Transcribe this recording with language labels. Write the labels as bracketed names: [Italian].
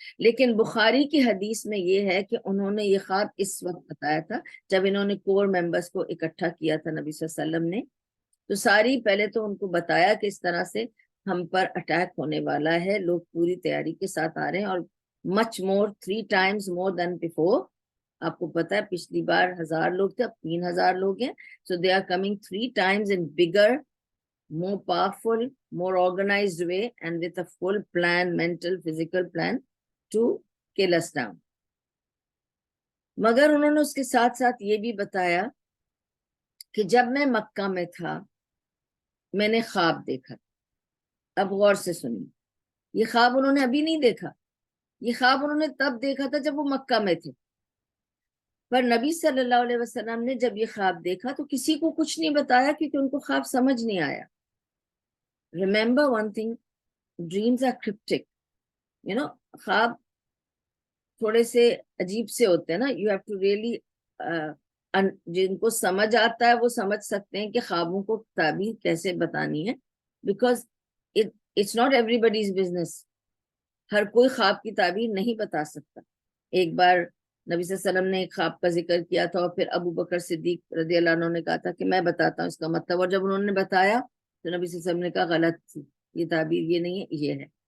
[Urdu] لیکن بخاری کی حدیث میں یہ ہے کہ انہوں نے یہ خواب اس وقت بتایا تھا جب انہوں نے کور ممبرز کو اکٹھا کیا تھا نبی صلی اللہ علیہ وسلم نے. تو ساری پہلے تو ان کو بتایا کہ اس طرح سے ہم پر اٹیک ہونے والا ہے، لوگ پوری تیاری کے ساتھ آ رہے ہیں، اور [English] Much more 3 times more than before. [Urdu] آپ کو پتا ہے پچھلی بار 1,000 لوگ تھے، اب 3,000 لوگ ہیں. [English] So they are coming 3 times in bigger, more powerful, more organized way, and with a full plan, mental, physical plan to kill us down. [Urdu] مگر انہوں نے اس کے ساتھ ساتھ یہ بھی بتایا کہ جب میں مکہ میں تھا میں نے خواب دیکھا. اب غور سے سنیے، یہ خواب انہوں نے ابھی نہیں دیکھا، یہ خواب انہوں نے تب دیکھا تھا جب وہ مکہ میں تھے. پر نبی صلی اللہ علیہ وسلم نے جب یہ خواب دیکھا تو کسی کو کچھ نہیں بتایا، کیونکہ ان کو خواب سمجھ نہیں آیا. [English] Remember one thing, dreams are cryptic. [Urdu] خواب تھوڑے سے عجیب سے ہوتے ہیں نا. [English] You have to really [Urdu] جن کو سمجھ آتا ہے وہ سمجھ سکتے ہیں کہ خوابوں کو تعبیر کیسے بتانی ہے، [English] because it's not everybody's business. [Urdu] ہر کوئی خواب کی تعبیر نہیں بتا سکتا. ایک بار نبی صلی اللہ علیہ وسلم نے ایک خواب کا ذکر کیا تھا، اور پھر ابو بکر صدیق رضی اللہ عنہ نے کہا تھا کہ میں بتاتا ہوں اس کا مطلب، اور جب انہوں نے بتایا تو نبی صلی اللہ علیہ وسلم نے کہا غلط تھی، یہ تعبیر یہ نہیں ہے، یہ ہے.